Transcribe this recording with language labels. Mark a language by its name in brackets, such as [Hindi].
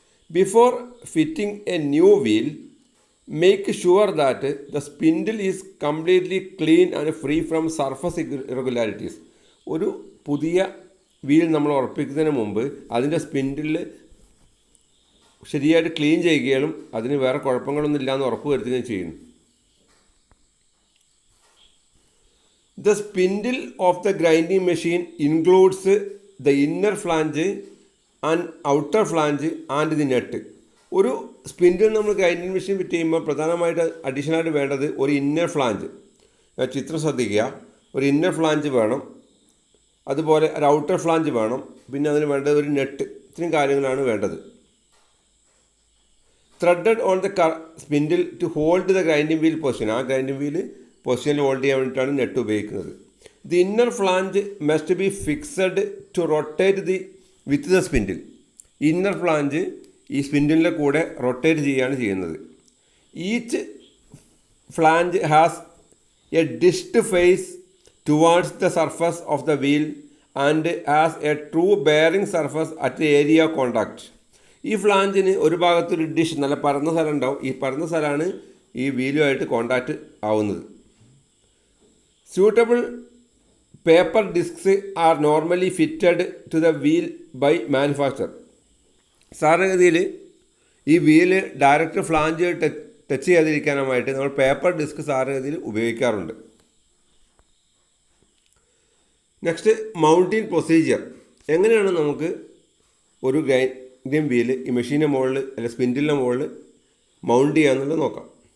[English] Before fitting a new wheel, make sure that the spindle is completely clean and free from surface irregularities. [Malayalam] ഒരു പുതിയ wheel നമ്മൾ ഉറപ്പിക്കുന്നതിന് മുമ്പ് അതിൻ്റെ spindle ശരിയായിട്ട് clean ചെയ്യുകയും അതിന് വേറെ കുഴപ്പങ്ങളൊന്നും ഇല്ലയെന്ന് ഉറപ്പ് വരുത്തുകയും ചെയ്യുന്നു. [English] The spindle of the grinding machine includes the inner flange and outer flange and the nut. [Malayalam] ഒരു സ്പിൻഡിൽ നമ്മൾ ഗ്രൈൻഡിങ് മെഷീൻ ഫിറ്റ് ചെയ്യുമ്പോൾ പ്രധാനമായിട്ട് അഡീഷണലായിട്ട് വേണ്ടത് ഒരു ഇന്നർ ഫ്ലാഞ്ച്. ചിത്രം ശ്രദ്ധിക്കുക, ഒരു ഇന്നർ ഫ്ലാഞ്ച് വേണം, അതുപോലെ ഒരു ഔട്ടർ ഫ്ലാഞ്ച് വേണം, പിന്നെ അതിന് വേണ്ടത് ഒരു നെട്ട്. ഇത്രയും കാര്യങ്ങളാണ് വേണ്ടത്. [English] Threaded on the spindle to hold the grinding wheel position. [Malayalam] ആ ഗ്രൈൻഡിങ് വീൽ പൊസിഷനിൽ ഹോൾഡ് ചെയ്യാൻ വേണ്ടിയിട്ടാണ് നെറ്റ് ഉപയോഗിക്കുന്നത്. [English] The inner flange must be fixed to rotate with the spindle. [Malayalam] Inner flange ഈ സ്പിൻഡിലിൻ്റെ കൂടെ റൊട്ടേറ്റ് ചെയ്യുകയാണ് ചെയ്യുന്നത്. [English] Each flange has a dished face towards the surface of the wheel and has a true bearing surface at area of contact. [Malayalam] ഈ ഫ്ലാഞ്ചിന് ഒരു ഭാഗത്തൊരു dish, നല്ല പരന്ന സ്ഥലം ഉണ്ടാവും. ഈ പരന്ന സ്ഥലമാണ് ഈ വീലുമായിട്ട് കോണ്ടാക്റ്റ് ആവുന്നത്. [English] Suitable paper discs are normally fitted to the wheel by manufacturer. [Malayalam] സാധാരണഗതിയിൽ ഈ വീല് ഡയറക്റ്റ് ഫ്ലാഞ്ച് ടച്ച് ചെയ്യാതിരിക്കാനായിട്ട് നമ്മൾ പേപ്പർ ഡിസ്ക് സാധാരണഗതിയിൽ ഉപയോഗിക്കാറുണ്ട്. [English] Next, mounting procedure. [Malayalam] എങ്ങനെയാണ് നമുക്ക് ഒരു ഗ്രൈൻഡിങ് വീല് ഈ മെഷീൻ്റെ മുകളിൽ അല്ലെങ്കിൽ സ്പിൻഡിലിൻ്റെ മുകളിൽ മൗണ്ട് ചെയ്യാന്നുള്ളത് നോക്കാം.